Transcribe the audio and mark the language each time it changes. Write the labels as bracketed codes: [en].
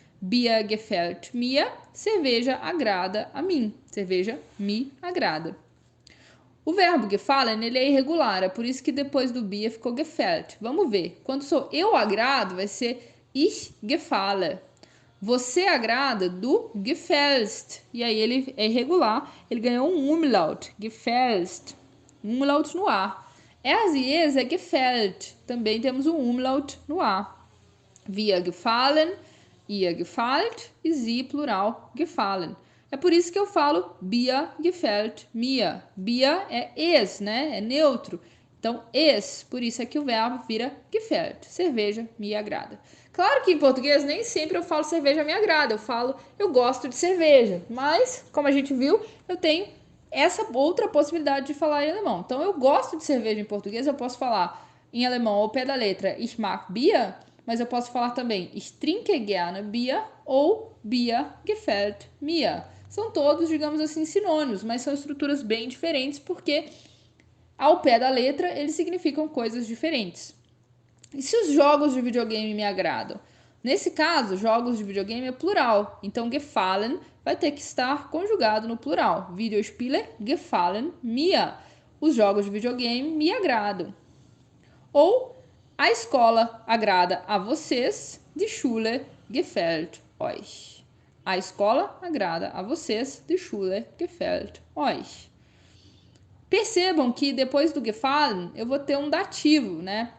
[de] Bier gefällt mir, [pt] cerveja agrada a mim. Cerveja me agrada. O verbo gefallen, ele é irregular, é por isso que depois do Bier ficou gefällt. Vamos ver. Quando sou eu agrado, vai ser [de] ich gefalle. [pt] Você agrada do gefällst. E aí ele é irregular, ele ganhou um umlaut, gefällst. Umlaut no ar. As e es é gefällt. Também temos um umlaut no A. [de] Wir gefallen, ihr gefällt e sie, plural, gefallen. [pt] É por isso que eu falo [de] Bier gefällt mir. [pt] Bier é es, né? É neutro. Então, es, por isso é que o verbo vira gefällt. Cerveja me agrada. Claro que em português nem sempre eu falo cerveja me agrada. Eu falo eu gosto de cerveja. Mas, como a gente viu, eu tenho essa outra possibilidade de falar em alemão. Então, eu gosto de cerveja em português, eu posso falar em alemão ao pé da letra [de] ich mag Bier, [pt] mas eu posso falar também [de] ich trinke gerne Bier [pt] ou [de] Bier gefällt mir. [pt] São todos, digamos assim, sinônimos, mas são estruturas bem diferentes porque ao pé da letra eles significam coisas diferentes. E se os jogos de videogame me agradam? Nesse caso, jogos de videogame é plural, então gefallen vai ter que estar conjugado no plural. [de] Videospiele gefallen mir. [pt] Os jogos de videogame me agradam. Ou a escola agrada a vocês, [de] die Schule gefällt euch. [pt] A escola agrada a vocês, [de] die Schule gefällt euch. [pt] Percebam que depois do gefallen eu vou ter um dativo, né?